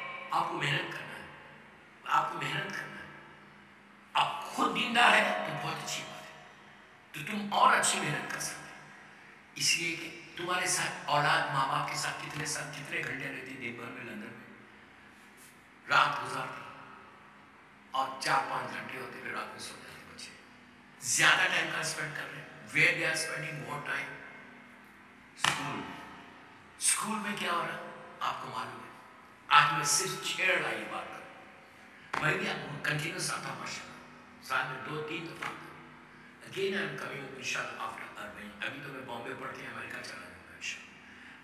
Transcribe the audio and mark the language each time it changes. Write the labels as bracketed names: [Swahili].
[Urdu] آپ کو محنت کرنا ہے، آپ کو محنت کرنا ہے. آپ خود دیندار ہے تو بہت اچھی بات ہے، تو تم اور اچھی محنت کر سکتے. اس لیے کہ تمہارے ساتھ اولاد ماں باپ کے ساتھ کتنے گھنٹے رہتی دن بھر میں لندن میں، رات گزارتی اور 4-5 گھنٹے ہوتے پھر رات میں سو جاتے بچے. زیادہ ٹائم کا اسپینڈ کر رہے ہیں. [English] Where they are spending more time? School. [Urdu] School میں کیا ہو رہا ہے آپ کو معلوم ہے. آج میں صرف چھیڑ رہی بات کروں، میں بھی آپ کو کنٹینیوس آتا ہوں ماشاء اللہ، سال میں 2-3 دفعہ آتا ہوں. [English] Again I am coming انشاءاللہ after اربعین. [Urdu] ابھی تو میں بامبے پڑھ کے امریکہ چلا جاؤں گا انشاءاللہ.